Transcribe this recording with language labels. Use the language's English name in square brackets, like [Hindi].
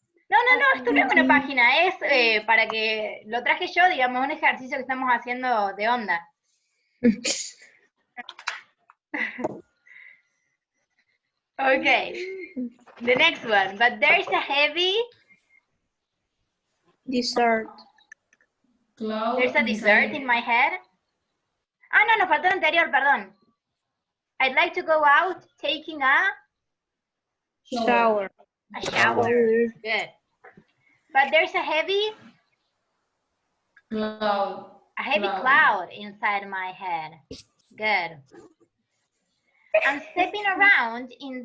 [Spanish] No, esto no es una página, es para que lo traje yo, digamos, un ejercicio que estamos haciendo de onda. [English] Okay, the next one, but there's a heavy Dessert. Cloud There's a dessert in my head. [Spanish] Ah, no, nos faltó el anterior, perdón. [English] I'd like to go out taking a Shower. shower. Good. But there's a heavy cloud inside my head. Good. I'm stepping around in